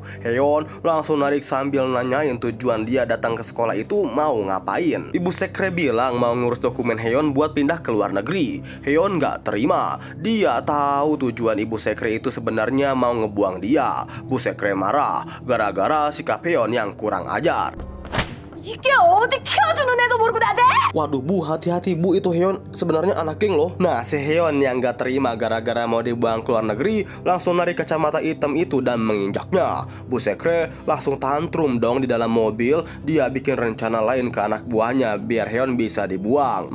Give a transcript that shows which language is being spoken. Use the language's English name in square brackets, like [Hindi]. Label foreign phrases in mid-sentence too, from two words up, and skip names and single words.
[Indonesian] Haeyeon langsung narik sambil nanyain tujuan dia datang ke sekolah itu mau ngapain. Ibu sekre bilang mau ngurus dokumen Haeyeon buat pindah ke luar negeri. Haeyeon nggak terima. Dia tahu tujuan ibu sekre itu sebenarnya mau ngebuang dia. Bu sekre marah gara-gara sikap Haeyeon yang kurang ajar. [Korean] 이게 어디 키워주는 애도 모르고 나대? [Indonesian] Waduh bu, hati-hati bu, itu Haeyeon sebenarnya anak geng loh. Nah, si Haeyeon yang gak terima gara-gara mau dibuang ke luar negeri langsung narik kacamata hitam itu dan menginjaknya. Bu sekre langsung tantrum dong di dalam mobil. Dia bikin rencana lain ke anak buahnya biar Haeyeon bisa dibuang.